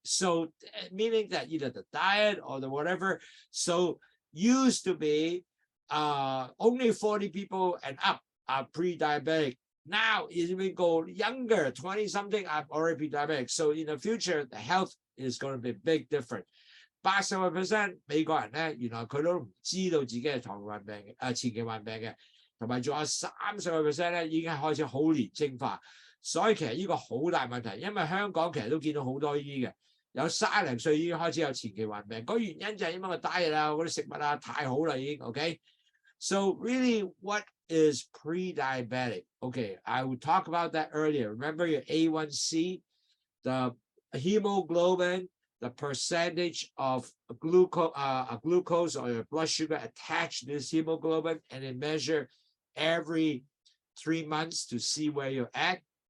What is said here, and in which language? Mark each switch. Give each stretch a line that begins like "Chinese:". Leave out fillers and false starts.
English: So meaning that either the diet or the whatever. So used to be only 40 people and up are pre-diabetic. Now it will go younger, 20-something are already pre-diabetic. So in the future, the health is going to be big different.
Cantonese: 80% 美國人咧，原來佢都唔知道自己係糖尿患病嘅，前期患病嘅，同埋仲有30% 咧已經開始好年青化，所以其實呢個好大問題，因為香港其實都見到好多呢啲嘅，有30零歲已經開始有前期患病，嗰原因就係因為個 diet 啊，嗰啲食物啊太好啦已經 ，OK。
English: So really, what is pre-diabetic? Okay, I will talk about that earlier. Remember your A1C, the hemoglobin, the percentage of glucose or your blood sugar attached to this hemoglobin, and then measure every 3 months to see where you're at.